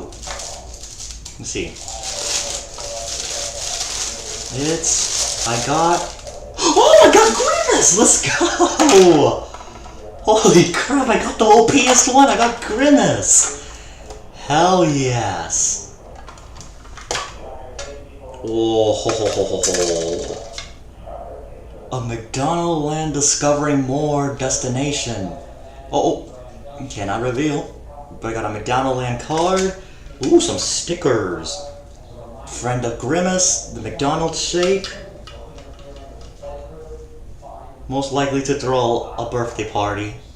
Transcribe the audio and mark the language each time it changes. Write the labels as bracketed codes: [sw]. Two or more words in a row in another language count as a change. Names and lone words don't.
[en] Let's see. Oh, I got Grimace! Let's go! Holy crap, I got the OPest one, I got Grimace! Hell yes! Oh, ho, ho, ho, ho, ho. A McDonaldland discovering more destination. Oh, cannot reveal. But I got a McDonaldland card. Ooh, some stickers. Friend of Grimace, the McDonald's shake. Most likely to throw a birthday party.